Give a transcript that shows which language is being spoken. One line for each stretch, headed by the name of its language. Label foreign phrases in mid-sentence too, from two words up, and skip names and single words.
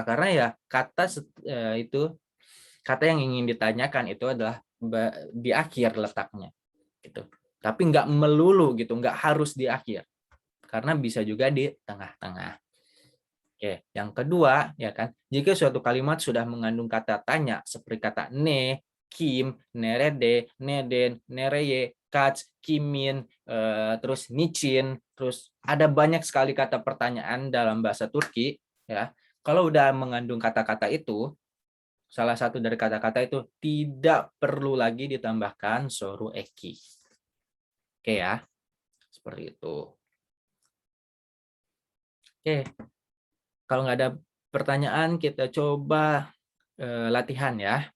Indonesian: Karena ya kata yang ingin ditanyakan itu adalah di akhir letaknya, gitu. Tapi nggak melulu gitu, nggak harus di akhir, karena bisa juga di tengah-tengah. Oke, yang kedua ya kan, jika suatu kalimat sudah mengandung kata tanya seperti kata
Turkish: ne, kim, nerede, neden, nereye, kaç, kimin, terus niçin,
Indonesian: terus ada banyak sekali kata pertanyaan dalam bahasa Turki ya. Kalau udah mengandung kata-kata itu, salah satu dari kata-kata itu tidak perlu lagi ditambahkan
Turkish: soru eki.
Indonesian: Oke ya, seperti itu. Oke, kalau nggak ada pertanyaan kita coba latihan ya.